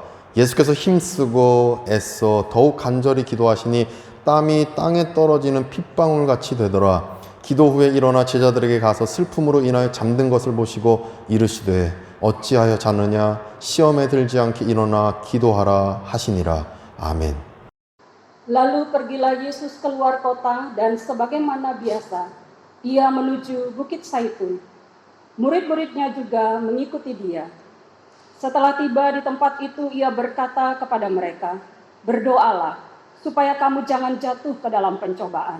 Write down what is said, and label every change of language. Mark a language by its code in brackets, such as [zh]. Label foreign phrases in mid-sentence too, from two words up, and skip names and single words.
[ko] 예수께서 힘쓰고 애써 더욱 간절히 기도하시니 땀이 땅에 떨어지는 핏방울같이 되더라. 기도 후에 일어나 제자들에게 가서 슬픔으로 인하여 잠든 것을 보시고 이르시되 어찌하여 자느냐 시험에 들지 않게 일어나 기도하라 하시니라. 아멘. [id] Lalu pergilah Yesus keluar kota dan sebagaimana biasa, ia menuju Bukit Zaitun. Murid-muridnya juga mengikuti dia. Setelah tiba di tempat itu, ia berkata kepada mereka, "Berdoalah, supaya kamu jangan jatuh ke dalam pencobaan."